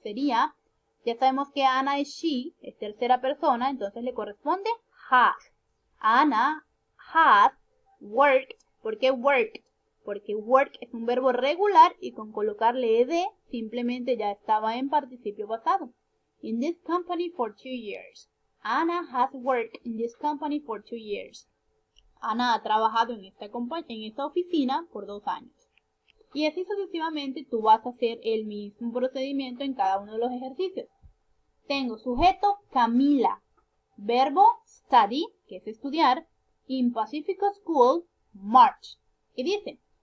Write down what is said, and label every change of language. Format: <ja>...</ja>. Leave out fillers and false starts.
<es>Sería, ya sabemos que Ana es she, es tercera persona, entonces le corresponde has.</es> <en>Ana has worked.</en> <es>¿Por qué</es> <en>worked?</en> <es>Porque work es un verbo regular y con colocarle ed simplemente ya estaba en participio pasado.</es> <en>In this company for 2 years. Ana has worked in this company for 2 years.</en> <es>Ana ha trabajado en esta oficina por 2 años. Y así sucesivamente tú vas a hacer el mismo procedimiento en cada uno de los ejercicios. Tengo sujeto Camila, verbo study, que es estudiar, in Pacifico School, March. ¿Qué dice?</es>